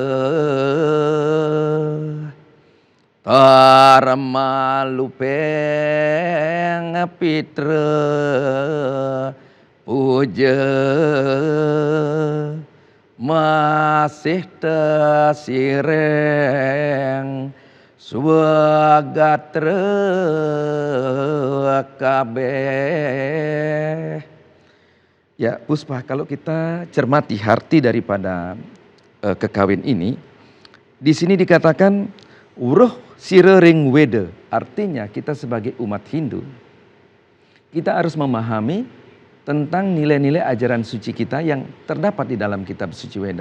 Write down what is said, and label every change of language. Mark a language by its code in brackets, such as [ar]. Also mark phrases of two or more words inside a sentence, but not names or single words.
[kaw] tarma lupeng pitra puja masih tasireng swagatra kabeh. [id] Ya Puspa, kalau kita cermati arti daripada kekawin ini, di sini dikatakan [kaw] uruh sirering weda, [id] artinya kita sebagai umat Hindu, kita harus memahami tentang nilai-nilai ajaran suci kita yang terdapat di dalam kitab suci Weda.